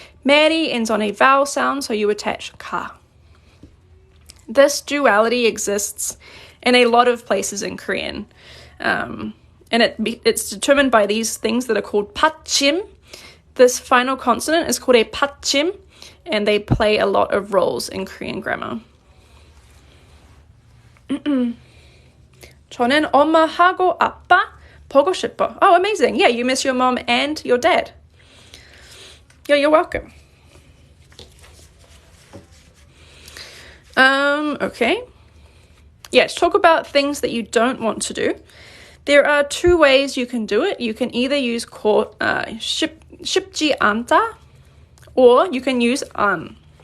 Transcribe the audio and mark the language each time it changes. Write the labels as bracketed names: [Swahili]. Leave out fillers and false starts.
[English] Meri ends on a vowel sound, so you attach ka. This duality exists in a lot of places in Korean. And it's determined by these things that are called 받침. This final consonant is called a 받침, and they play a lot of roles in Korean grammar. [Korean] 저는 엄마하고 아빠 보고 싶어. [English] Oh, amazing. Yeah, you miss your mom and your dad. Yeah, you're welcome. Okay. Yeah, to talk about things that you don't want to do. There are two ways you can do it. You can either use 쉽지 않다, or you can use 안.